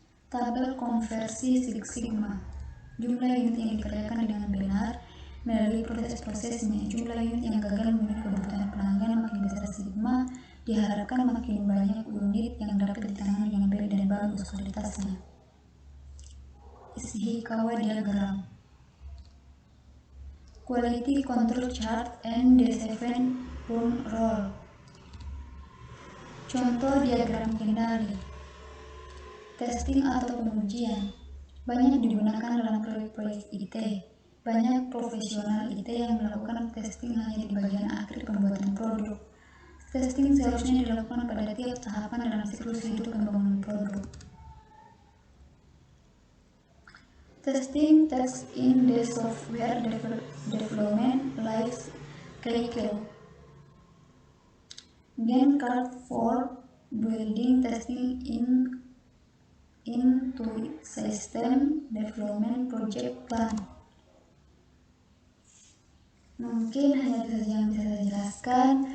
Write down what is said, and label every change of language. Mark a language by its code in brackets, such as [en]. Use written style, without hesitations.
[id] Tabel konversi Six Sigma. Jumlah unit yang dikerjakan dengan benar melalui proses-prosesnya. Jumlah unit yang gagal memenuhi kebutuhan pelanggan makin besar sigma, diharapkan makin banyak unit yang dapat ditangani dengan baik dan bagus kualitasnya. Ishikawa diagram. [en] Quality control chart and the 7-point rule. [id] Contoh diagram kendali. Testing atau pengujian banyak digunakan dalam proyek-proyek IT. Banyak profesional IT yang melakukan testing hanya di bagian akhir pembuatan produk. Testing seharusnya dilakukan pada tiap tahapan dalam siklus hidup pembangunan produk. [en] Testing takes in the software development life cycle. Gantt chart for building testing into system development project plan. [id] Mungkin hanya itu saja yang bisa saya jelaskan.